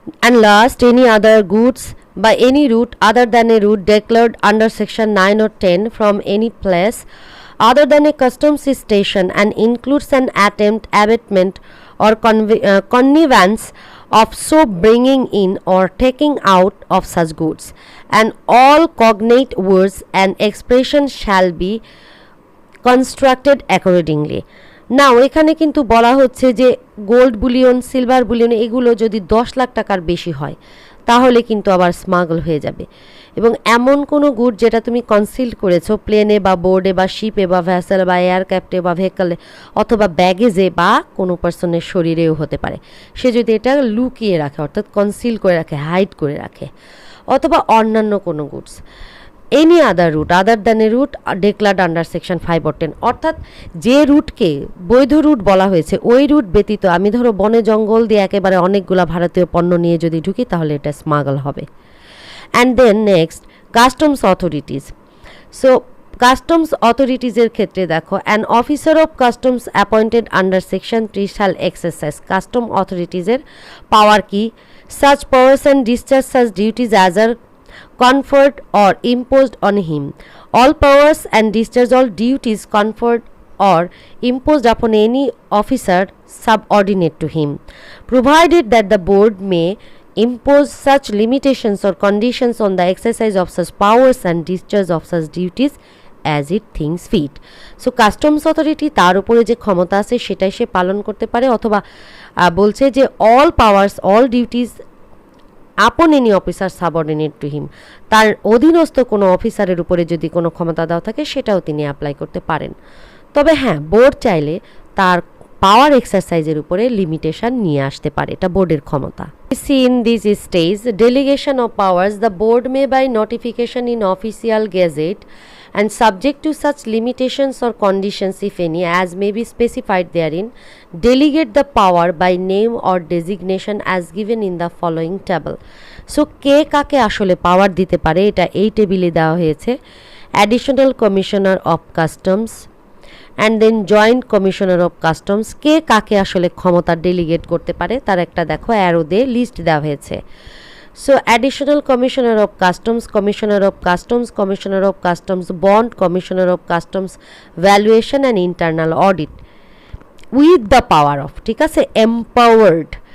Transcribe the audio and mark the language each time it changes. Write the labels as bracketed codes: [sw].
[en] And last, any other goods by any route other than a route declared under section 9 or 10 from any place other than a customs station and includes an attempt, abatement or connivance of so bringing in or taking out of such goods, and all cognate words and expressions shall be constructed accordingly. [bn] নাও এখানে কিন্তু বলা হচ্ছে যে gold bullion, silver bullion এগুলো যদি 10 লাখ টাকার বেশি হয় তাহলে কিন্তু আবার স্মাগল হয়ে যাবে, এবং এমন কোনো গুড যেটা তুমি কনসিল করেছো প্লেনে বা বোর্ডে বা শিপে বা ভ্যাসেল বা এয়ারক্রাফটে বা ভেহিকলে অথবা ব্যাগেজে বা কোনো পার্সনের শরীরেও হতে পারে, সে যদি এটা লুকিয়ে রাখে অর্থাৎ কনসিল করে রাখে, হাইড করে রাখে, অথবা অন্যান্য কোনো goods [en] any other route other than a route declared under section 5 or 10, [bn] অর্থাৎ যে রুটকে বৈধ রুট বলা হয়েছে ওই রুট ব্যতীত আমি ধরো বনে জঙ্গল দিয়ে একেবারে অনেকগুলো ভারতীয় পণ্য নিয়ে যদি ঢুকি তাহলে এটা স্মাগল হবে। [en] And then next customs authorities. So [bn] customs অথরিটিজের ক্ষেত্রে দেখো [en] An officer of customs appointed under section 3 shall exercise. [bn] Custom অথরিটিজের পাওয়ার কি? [en] such powers and discharge such duties as are conferred or imposed on him. All powers and discharge all duties conferred or imposed upon any officer subordinate to him, provided that the board may impose such limitations or conditions on the exercise of such powers and discharge of such duties as it thinks fit. So customs authority [bn] তার উপরে যে ক্ষমতা আছে সেটাই সে পালন করতে পারে, অথবা বলছে যে [en] all powers all duties upon any officer subordinate to him, [bn] তার অধীনস্থ কোনো অফিসারের উপরে যদি কোনো ক্ষমতা দেওয়া থাকে সেটাও তিনি অ্যাপ্লাই করতে পারেন। তবে হ্যাঁ, বোর্ড চাইলে তার পাওয়ার এক্সারসাইজের উপরে লিমিটেশন নিয়ে আসতে পারে, এটা বোর্ডের ক্ষমতা। [en] See in this stage delegation of powers, the board may by notification in official gazette and subject to such limitations or conditions if any as may be specified therein, delegate the power by name or designation as given in the following table. [bn] So কে কাকে আসলে পাওয়ার দিতে পারে এটা এই টেবিলে দেওয়া হয়েছে। Additional commissioner of customs and then joint commissioner of customs, কে কাকে আসলে ক্ষমতা ডেলিগেট করতে পারে তার একটা দেখো অ্যারো দিয়ে লিস্ট দেওয়া হয়েছে। [en] So additional commissioner of customs, commissioner of customs, commissioner of customs bond, commissioner of customs valuation and internal audit with the power of, ঠিক আছে, empowered.